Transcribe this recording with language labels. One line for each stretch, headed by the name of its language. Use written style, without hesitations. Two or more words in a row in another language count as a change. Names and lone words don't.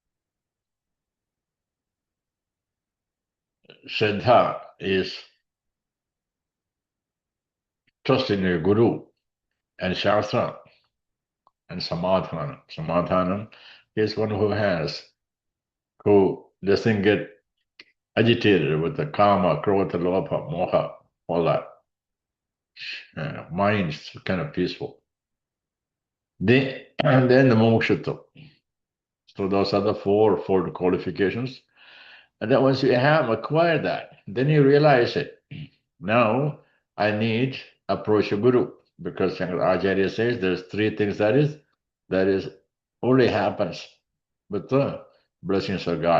English: Shraddha is trust in your guru and shastra, and samadhana. Samadhana is one who doesn't get agitated with the
Sanskrit: kama, krodha, lobha, moha,
English: all that. Mind is kind of peaceful. And then the mumukshutva. So those are the fourfold qualifications. And then once you have acquired that, then you realize it. Now I need approach a guru, because Shankaracharya says there's three things that is only happens with the blessings of God.